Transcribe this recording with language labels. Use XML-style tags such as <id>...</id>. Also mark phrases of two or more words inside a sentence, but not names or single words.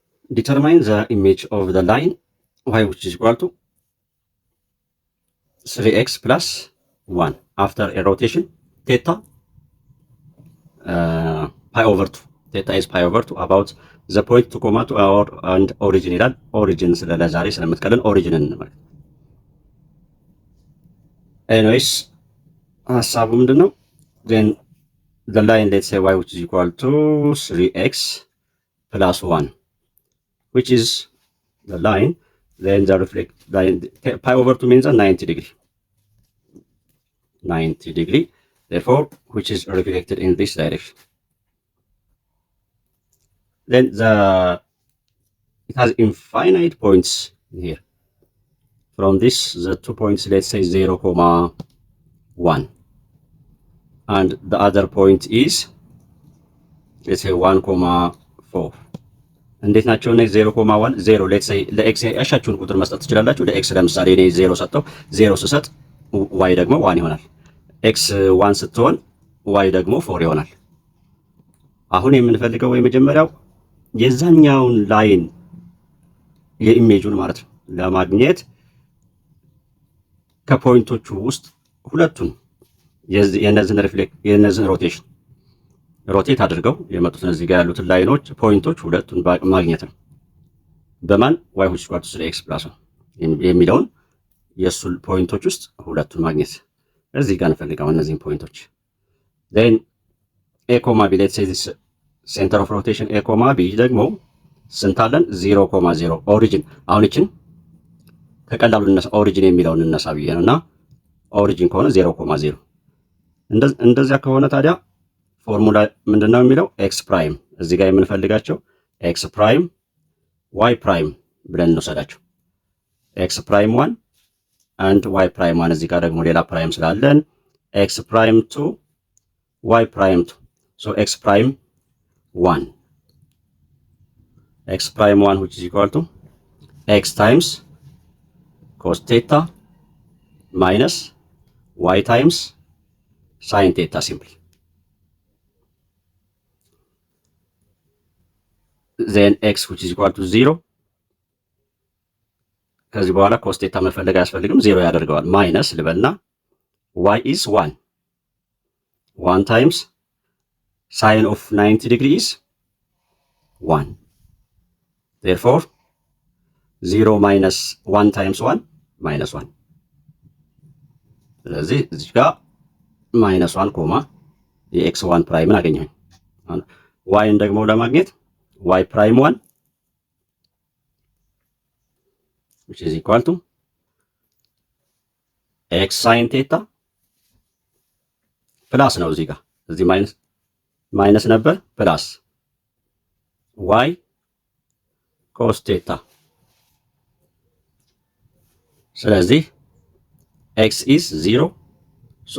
<en>determine the image of the line y which is equal to 3x plus 1 after a rotation theta pi over 2. Theta is pi over 2 about the point to comma to our and origin</en> <am>ይላል። ኦሪጂን ስለለዛሬ ስለምትቀልን ኦሪጂን እንመልከት። ኤኒዌይስ ሀሳቡ ምንድን ነው?</am> <en>then the line let's say y which is equal to 3x plus 1 which is the line, then the reflect line pi over 2 means a 90 degree. 90 degree, therefore which is reflected in this direction. Then it has infinite points here. From this the 2 points, let's say 0, 1, and the other point is let's say 1, 4.</en> <am>እንዴት ናቸው እነዚህ 0,1 0</am> <en>let's say</en> <am>ለኤክስ ያሻችሁን ቁጥር መስጠት ትችላላችሁ። ለኤክስ ለምሳሌ እኔ 0 ሰጠው 0 ስሰጥ ዋይ ደግሞ 1 ይሆናል። ኤክስ 1 ስትሆን ዋይ ደግሞ 4 ይሆናል። አሁን የምንፈልገው የመጀመሪያው የዛኛውን ላይን የኢሜጁን ማለት ነው ለማግኘት ከፖይንቶቹ ውስጥ ሁለቱን የነዚህን ሮቴሽን ሮቴት አድርገው የመጡትን እዚህ ጋር ያሉትን ላይኖች ፖይንቶች ሁለቱን ማግኘት ነው። በማን</am> <en>y which is equal to 3x plus 1</en> <am>የሚለውን የሱ ፖይንቶች ውስጥ ሁለቱን ማግኘት እዚህ ጋር እንፈልጋው እነዚህን ፖይንቶች።</am> <en>then a, b let's say this center of rotation a,</en> <am>b ደግሞ ስንታለን 0, 0 ኦሪጂን። አሁን እቺን ከቀላሉ እነሳ ኦሪጂን የሚለውን እነሳ ብዬ ነውና ኦሪጂን ከሆነ 0, 0 እንደዚያ ከሆነ ታዲያ ፎርሙላ ምንድነው የሚለው</am> <en>x prime</en> <am>እዚህ ጋር የምንፈልጋቸው</am> <en>x prime y prime</en> <am>ብለን እንወሰዳቸው።</am> <en>x prime 1 and y prime 1</en> <am>እዚህ ጋር ደግሞ ሌላ ፕራይም ስላለን</am> <en>x prime 2 y prime 2 so x prime 1 x prime 1 which is equal to x times cos theta minus y times sin theta simply. then x which is equal to 0</en> <am>ከዚህ በኋላ</am> <en>cos theta</en> <am>መፈለግ አያስፈልግም 0 ያደርገዋል። ማይነስ ልበልና</am> <en>y is 1 times sin of 90 degree is 1, therefore 0 minus 1 times 1 minus 1.</en> <am>ስለዚህ እዚህ ጋር ማይነስ 1 ኮማ የኤክስ 1 ፕራይምን አገኘሁኝ። ዋይን ደግሞ ለማግኘት</am> <en>y prime 1 which is equal to x sin theta</en> <am>ፕላስ ነው እዚህ ጋር እዚህ ማይነስ ነበር ፕላስ</am> <en>y cos theta።</en> <am>ስለዚህ</am> <en>x is 0 so</en>